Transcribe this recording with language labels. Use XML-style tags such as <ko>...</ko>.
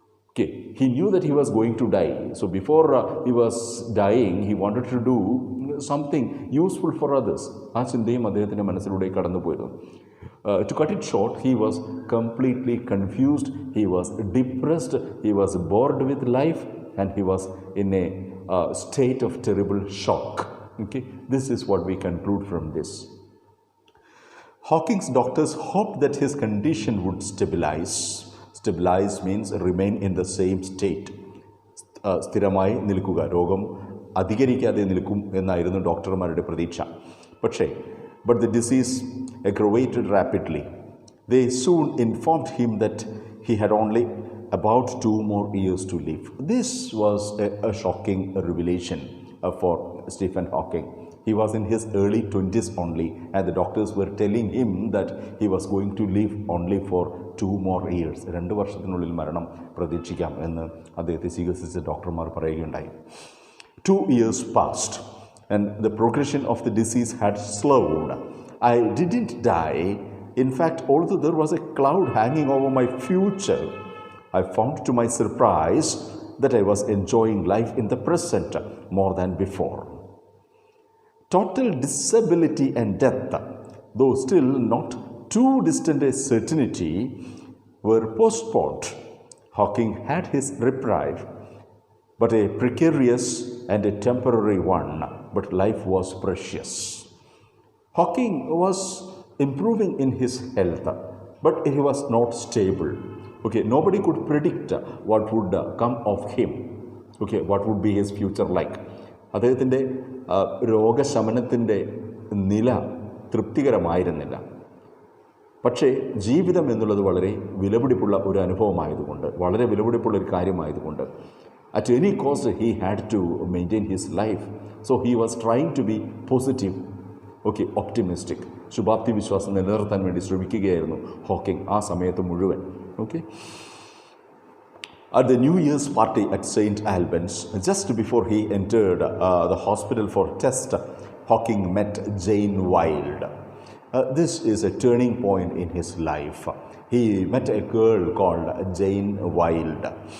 <en>Okay, he knew that he was going to die. So before he was dying, he wanted to do something useful for others.</en> <ml>ആ ചിന്തയും അദ്ദേഹത്തിൻ്റെ മനസ്സിലൂടെ കടന്നുപോയിരുന്നു.</ml> <en>To cut it short, he was completely confused, he was depressed, he was bored with life, and he was in a state of terrible shock. Okay, this is what we conclude from this. Hawking's doctors hoped that his condition would stabilize. Stabilize means remain in the same state.</en> <ml>സ്ഥിരമായി നിൽക്കുക, രോഗം അധികരിക്കാതെ നിൽക്കും എന്നായിരുന്നു ഡോക്ടർമാരുടെ പ്രതീക്ഷ.</ml> <en>But the disease aggravated rapidly. They soon informed him that he had only about 2 more years to live. This was a shocking revelation for Stephen Hawking. He was in his early 20s only, and the doctors were telling him that he was going to live only for 2 more years.</en> <ml>2 വർഷത്തിനുള്ളിൽ മരണം പ്രതീക്ഷിക്കാം എന്ന് അദ്ദേഹത്തെ ചികിത്സിച്ച ഡോക്ടർമാർ പറയുകയുണ്ടായി.</ml> <en>2 years passed, and the progression of the disease had slowed. I didn't die. In fact, although there was a cloud hanging over my future, I found to my surprise that I was enjoying life in the present more than before. Total disability and death, though still not too distant a certainty, were postponed. Hawking had his reprieve, but a precarious and a temporary one. But life was precious. Hawking was improving in his health, but he was not stable. Okay, nobody could predict what would come of him. Okay, what would be his future like.</en> <ml>അദ്ദേഹത്തിൻ്റെ രോഗശമനത്തിൻ്റെ നില തൃപ്തികരമായിരുന്നില്ല. പക്ഷേ ജീവിതം എന്നുള്ളത് വളരെ വിലപിടിപ്പുള്ള ഒരു അനുഭവമായതുകൊണ്ട്, വളരെ വിലപിടിപ്പുള്ള ഒരു കാര്യമായതുകൊണ്ട്,</ml> <en>at any cost he had to maintain his life. So he was trying to be positive, okay, optimistic.</en> <ml>ശുഭാപ്തി വിശ്വാസം നിലനിർത്താൻ വേണ്ടി ശ്രമിക്കുകയായിരുന്നു ഹോക്കിംഗ് ആ സമയത്ത് മുഴുവൻ. Okay.</ml> <en>At the New Year's party at St. Albans, just before he entered the hospital for test, Hawking met Jane Wilde. This is a turning point in his life. He met a girl called Jane Wilde.</en>